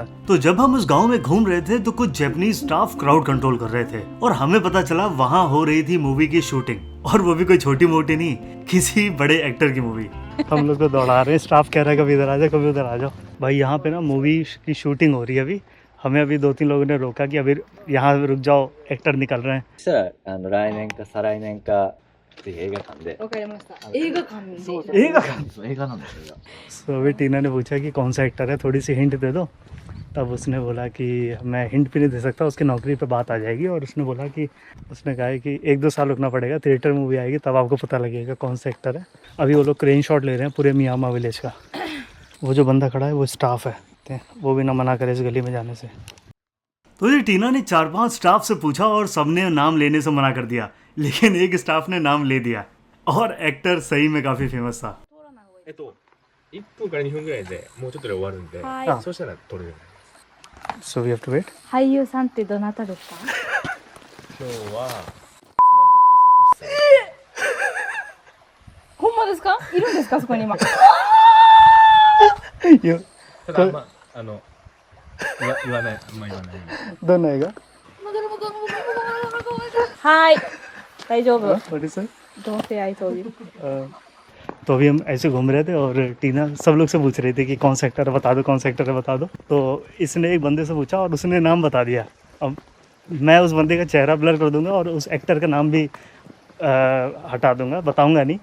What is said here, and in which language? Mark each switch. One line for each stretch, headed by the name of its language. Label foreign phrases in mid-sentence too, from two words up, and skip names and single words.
Hindi: तो जब हम उस गांव में घूम रहे थे तो कुछ
English: Japanese staff crowd control
Hindi: कर रहे थे और हमें पता चला वहाँ हो रही थी मूवी की शूटिंग। और वो भी कोई छोटी मोटी नहीं, किसी बड़े एक्टर की मूवी। हम लोग को दौड़ा रहे हैं। स्टाफ कह रहा है कभी इधर आ जाओ, कभी उधर आ जाओ। भाई यहाँ पे ना मूवी की शूटिंग हो रही है अभी। हमें अभी 2-3 लोगों ने रोका कि अभी यहाँ रुक जाओ, एक्टर निकल रहे हैं।
Japanese: そしたら来年か再来年かぜひ映画館でわかりました。映画館に。そう映画か。そう映画なんですよ。
Hindi: तो अभी टीना ने पूछा कि कौन सा एक्टर है, थोड़ी सी हिंट दे दो। तब उसने बोला कि मैं हिंट भी नहीं दे सकता, उसकी नौकरी पे बात आ जाएगी। और उसने बोला कि उसने कहा है कि 1-2 साल रुकना पड़ेगा,
English: theatre movie
Hindi: आएगी तब आपको पता लगेगा कौन सा एक्टर है। अभी वो लोग
English: crane shot
Hindi: ले रहे हैं पूरे मियामा विलेज का। वो जो बंदा खड़ा है वो स्टाफ है, वो भी ना मना करे इस गली में जाने से। तो ये टीना ने 4-5 स्टाफ से पूछा और सबने नाम लेने से मना कर दिया, लेकिन एक स्टाफ ने नाम ले दिया और एक्टर सही में काफी फेमस था।
Japanese: 1 分から2分ぐらいでもうちょっとで終わるんで、はいそうしたら撮れる。
English: So we have to wait.
Japanese: 俳優さんってどなたですか？今日はほんまですか？いるんですかそこに今。
Hindi: ये
Japanese: ただまあ言わない、あんま言わない。
Hindi: दोनों आएगा।
Japanese: はい。大丈夫。
English: What is it? Don't say I told you.
Hindi: तो अभी हम ऐसे घूम रहे थे और टीना सब लोग से पूछ रही थी कि कौन सा एक्टर है बता दो, कौन सा एक्टर है बता दो। तो इसने एक बंदे से पूछा और उसने नाम बता दिया। अब मैं उस बंदे का चेहरा ब्लर कर दूंगा और उस एक्टर का नाम भी हटा दूंगा, बताऊंगा नहीं।